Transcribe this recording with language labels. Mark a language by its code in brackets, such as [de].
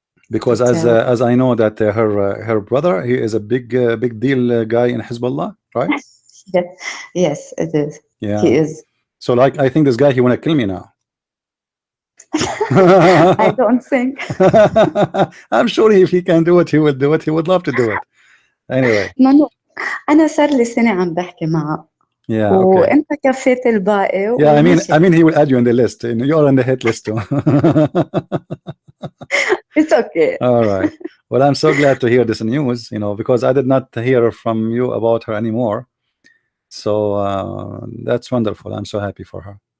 [en] Because as I know that her brother, he is a big deal guy in Hezbollah, right? Yes, it is. Yeah, he is. So like, I think this guy, he wanna kill me now. I don't think. I'm sure if he can do it, he will do it. He would love to do it. Anyway. No. [ar] أنا صار لي سنة عم بحكي معه. [en] Yeah. [ar] وأنت كفيت الباقي. [en] Yeah, I mean, he will add you on the list. You are on the hit list too. It's okay. All right. Well, I'm so glad to hear this news. Because I did not hear from you about her anymore. So that's wonderful. I'm so happy for her.